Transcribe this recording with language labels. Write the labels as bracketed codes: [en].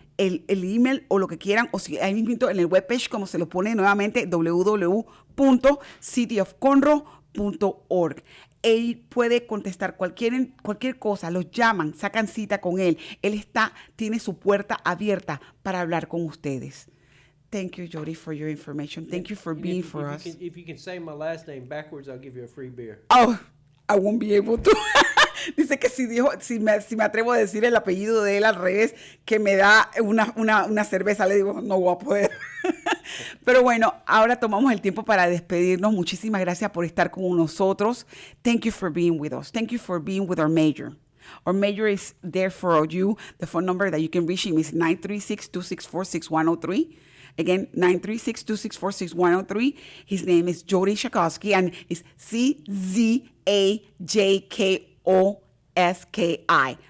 [es] el email o lo que quieran, o si ahí mismo en el webpage, como se lo pone nuevamente, www.cityofconroe.org. Él puede contestar cualquier cosa, los llaman, sacan cita con él. Él tiene su puerta abierta para hablar con ustedes. [en] Thank you, Jody, for your information. Thank you for being for us. If you can say my last name backwards, I'll give you a free beer. Oh, I won't be able to. [es] Dice que si me atrevo a decir el apellido de él al revés, que me da una cerveza, le digo, no voy a poder. Pero bueno, ahora tomamos el tiempo para despedirnos. Muchísimas gracias por estar con nosotros. [en] Thank you for being with us. Thank you for being with our mayor. Our mayor is there for you. The phone number that you can reach him is 936-264-6103. Again, 936-264-6103. His name is Jody Czajkoski, and it's CZAJKOSKI.